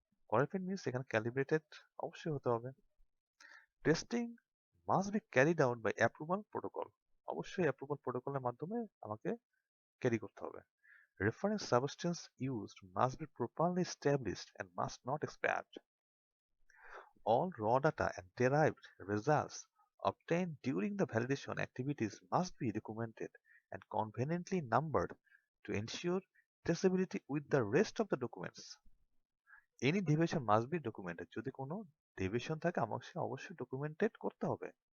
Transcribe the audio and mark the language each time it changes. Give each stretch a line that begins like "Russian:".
English: Qualified means এখানে calibrated অবশ্যই হতে হবে। Testing must be carried out by approval protocol,
Bangla: অবশ্যই অ্যাপ্রুভাল প্রোটোকলের মাধ্যমে আমাকে ক্যারি করতে হবে।
English: Reference substance used must be properly established and must not expire. All raw data and derived results obtained during the validation activities must be documented and conveniently numbered to ensure traceability with the rest of the documents. Any deviation must be documented.
Bangla: যদি কোনো deviation থাকে আমাকে অবশ্যই documented করতে হবে।